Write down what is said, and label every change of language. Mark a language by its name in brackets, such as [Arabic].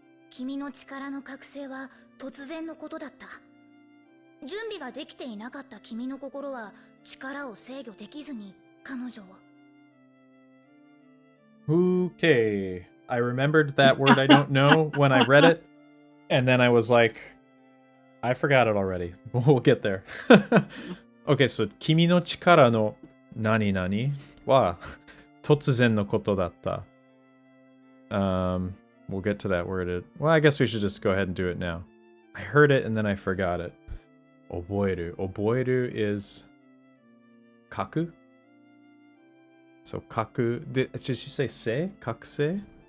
[Japanese] 君の力の覚醒は突然のことだった。準備ができていなかった君の心は力を制御できずに彼女を。 [English] Okay, I remembered that word I don't know when I read it, and then I was like, I forgot it already. We'll get there. Okay, so [Japanese] 君の力の何々は突然のことだった。 [English] We'll get to that word. Well, I guess we should just go ahead and do it now. I heard it and then I forgot it. [Japanese] 覚える.覚える is 書く?So 書く. [English] Did she say せ?覚醒?